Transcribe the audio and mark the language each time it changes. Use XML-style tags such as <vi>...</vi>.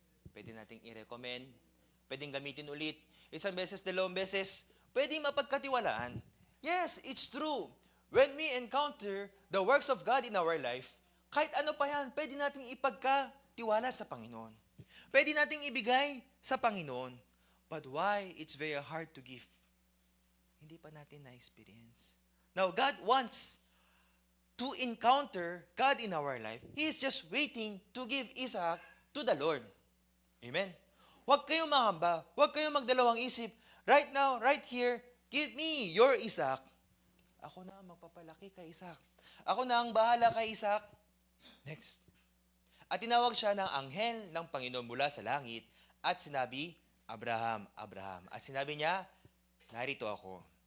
<tl>Pwede nating i-recommend, pwedeng gamitin ulit, isang beses, dalawang beses, pwedeng mapagkatiwalaan.</tl> <en>Yes, it's true. When we encounter the works of God in our life,</en> <tl>kahit ano pa yan, pwede nating ipagkatiwala sa Panginoon. Pwede nating ibigay sa Panginoon.</tl> <en>But why it's very hard to give?</en> <tl>Hindi pa natin na-experience.</tl> <en>Now, God wants to encounter God in our life. He is just waiting to give Isaac to the Lord.</en> <tl>Amen? Huwag kayong mahamba. Huwag kayong magdalawang isip.</tl> <en>Right now, right here, give me your Isaac.</en> <tl>Ako na ang magpapalaki kay Isaac. Ako na ang bahala kay Isaac.</tl> <en>Next.</en> <tl>At tinawag siya ng anghel ng Panginoon mula sa langit at sinabi, Abraham, Abraham. At sinabi niya, narito ako.</tl>